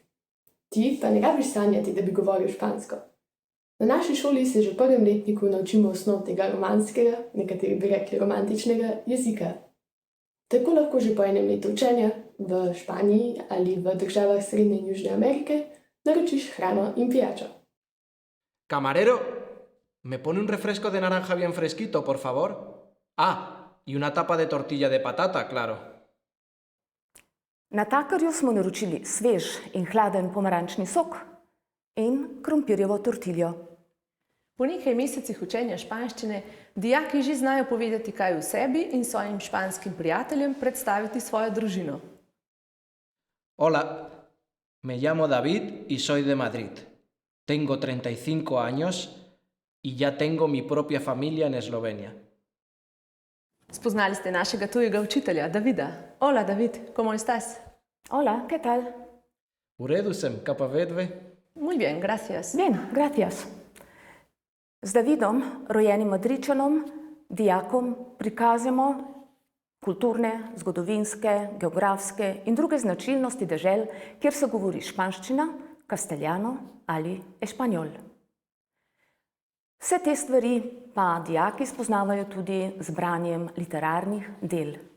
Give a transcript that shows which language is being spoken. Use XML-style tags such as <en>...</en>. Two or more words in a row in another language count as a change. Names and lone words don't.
<sl>Ti pa ne rabiš sanjati, da bi govoril špansko. Na naši šoli se že v prvem letniku naučimo osnov tega romanskega, nekateri bi rekli romantičnega, jezika. Tako lahko že po enem letu učenja v Španiji ali v državah Srednje in Južne Amerike naročiš hrano in pijačo.</sl> <es>Camarero, ¿me pone un refresco de naranja bien fresquito, por favor? Ah, y una tapa de tortilla de patata, claro.</es> <sl>Natakarju smo naročili svež in hladen pomarančni sok in krompirjevo tortiljo. Po nekaj mesecih učenja španščine dijaki že znajo povedati kaj o sebi in svojim španskim prijateljem predstaviti svojo družino.</sl> <es>Hola, me llamo David y soy de Madrid. Tengo 35 años y ya tengo mi propia familia en Eslovenia.</es> <sl>Spoznali ste našega tujega učitelja, Davida.</sl> <es>Hola, David, ¿cómo estás? Hola, ¿qué tal?</es> <sl>V redu sem, kaj pa vedve?</sl> <es>Muy bien, gracias. Bien, gracias.</es> <sl>Z Davidom, rojenim Madridčanom, dijakom prikazamo kulturne, zgodovinske, geografske in druge značilnosti dežel, kjer se govori španščina, castellano ali espanjol. Vse te stvari pa dijaki spoznavajo tudi z branjem literarnih del.</sl>